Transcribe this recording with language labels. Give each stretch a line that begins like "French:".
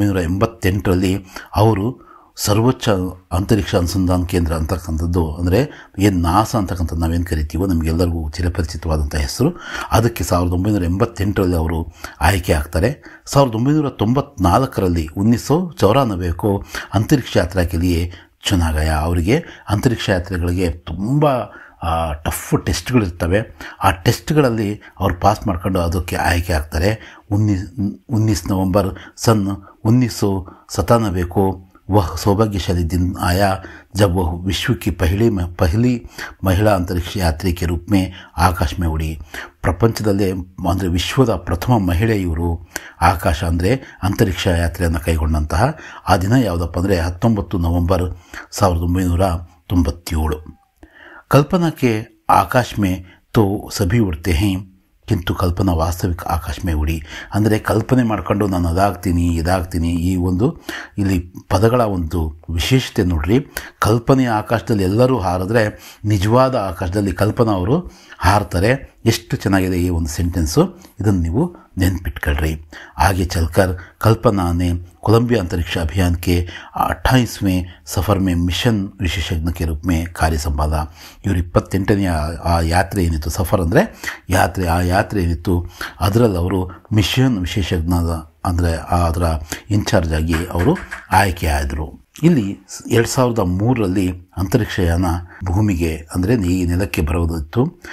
Kannada: 1988ರಲ್ಲಿ ಅವರು ಸರ್ವೋಚ್ಚ ಅಂತರಿಕ್ಷ ಅನುಸಂಧಾನ ಕೇಂದ್ರ ಅಂತಕ್ಕಂಥದ್ದು, ಅಂದರೆ ಏನು ನಾಸಾ ಅಂತಕ್ಕಂಥದ್ದು ನಾವೇನು ಕರಿತೀವೋ ನಮಗೆಲ್ಲರಿಗೂ ಚಿರಪರಿಚಿತವಾದಂಥ ಹೆಸರು, ಅದಕ್ಕೆ 1988ರಲ್ಲಿ ಅವರು ಆಯ್ಕೆ ಆಗ್ತಾರೆ.
Hindi: 1994ರಲ್ಲಿ 1994 को ಅಂತರಿಕ್ಷ ಯಾತ್ರಾ के लिए ಚುನಾ ಗಯಾ.
Kannada: ಅವರಿಗೆ ಅಂತರಿಕ್ಷ ಯಾತ್ರೆಗಳಿಗೆ ತುಂಬ ಟಫ್ ಟೆಸ್ಟ್ಗಳಿರ್ತವೆ. ಆ ಟೆಸ್ಟ್ಗಳಲ್ಲಿ ಅವ್ರು ಪಾಸ್ ಮಾಡ್ಕೊಂಡು ಅದಕ್ಕೆ ಆಯ್ಕೆ ಆಗ್ತಾರೆ.
Hindi: 19 नवंबर सन 1997 को वह सौभाग्यशाली दिन आया जब वह विश्व की पहली महिला अंतरिक्ष यात्री के रूप में आकाश में उड़ी.
Kannada: ಪ್ರಪಂಚದಲ್ಲೇ ಅಂದರೆ ವಿಶ್ವದ ಪ್ರಥಮ ಮಹಿಳೆ ಇವರು ಆಕಾಶ ಅಂದರೆ ಅಂತರಿಕ್ಷ ಯಾತ್ರೆಯನ್ನು ಕೈಗೊಂಡಂತಹ ಆ ದಿನ ಯಾವುದಪ್ಪ ಅಂದರೆ 19
Hindi: नवंबर
Kannada: 1997.
Hindi: कल्पना के आकाश में तो सभी उड़ते हैं किंतु ಕಲ್ಪನಾ ವಾಸ್ತವಿಕ ಆಕಾಶ ಮೇ ಉಡಿ.
Kannada: ಅಂದರೆ ಕಲ್ಪನೆ ಮಾಡ್ಕೊಂಡು ನಾನು ಇದಾಗ್ತೀನಿ ಈ ಒಂದು ಇಲ್ಲಿ ಪದಗಳ ಒಂದು ವಿಶೇಷತೆ ನೋಡ್ರಿ. ಕಲ್ಪನೆಯ ಆಕಾಶದಲ್ಲಿ ಎಲ್ಲರೂ ಹಾರಿದ್ರೆ ನಿಜವಾದ ಆಕಾಶದಲ್ಲಿ ಕಲ್ಪನಾ ಅವರು ಹಾರ್ತಾರೆ. ಎಷ್ಟು ಚೆನ್ನಾಗಿದೆ ಈ ಒಂದು ಸೆಂಟೆನ್ಸು, ಇದನ್ನು ನೀವು ನೆನ್ಪಿಟ್ಕೊಳ್ರಿ.
Hindi: आगे चलकर कल्पना ने कोलंबिया अंतरिक्ष अभियान के 28वें सफ़र में मिशन विशेषज्ञ के रूप में कार्य संभाला.
Kannada: ಇವರು 28ನೇ ಆ ಯಾತ್ರೆ ಏನಿತ್ತು, ಸಫರ್ ಅಂದರೆ ಯಾತ್ರೆ, ಆ ಯಾತ್ರೆ ಏನಿತ್ತು ಅದರಲ್ಲಿ ಅವರು ಮಿಷನ್ ವಿಶೇಷಜ್ಞ ಅಂದರೆ ಅದರ ಇನ್ಚಾರ್ಜ್ ಆಗಿ ಅವರು ಆಯ್ಕೆ ಆದರು. ಇಲ್ಲಿ 2003ರಲ್ಲಿ ಅಂತರಿಕ್ಷಯಾನ ಭೂಮಿಗೆ ಅಂದರೆ ಈ ನೆಲಕ್ಕೆ ಬರೋದಿತ್ತು.